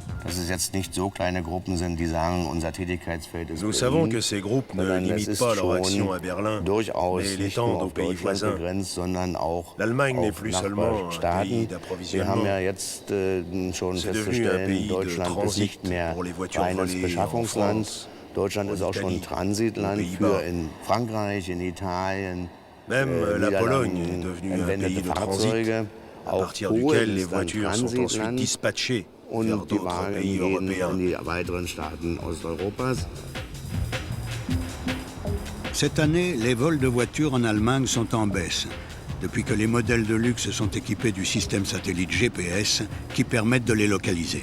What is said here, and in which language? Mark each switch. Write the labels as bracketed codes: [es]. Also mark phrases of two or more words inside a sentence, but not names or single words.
[fr] Nous savons que ces groupes ne limitent pas leur action à Berlin, mais l'étendent aux pays voisins. L'Allemagne n'est plus seulement un pays d'approvisionnement, c'est devenu un pays de transit pour les voitures volées en France, [de] Deutschland ist auch schon Transit für in Frankreich, in Italien. [fr] Même la Pologne est devenue un pays de transit, à partir duquel les voitures sont ensuite dispatchées vers d'autres pays européens. Cette année, les vols de voitures en Allemagne sont en baisse, depuis que les modèles de luxe sont équipés du système satellite GPS qui permettent de les localiser.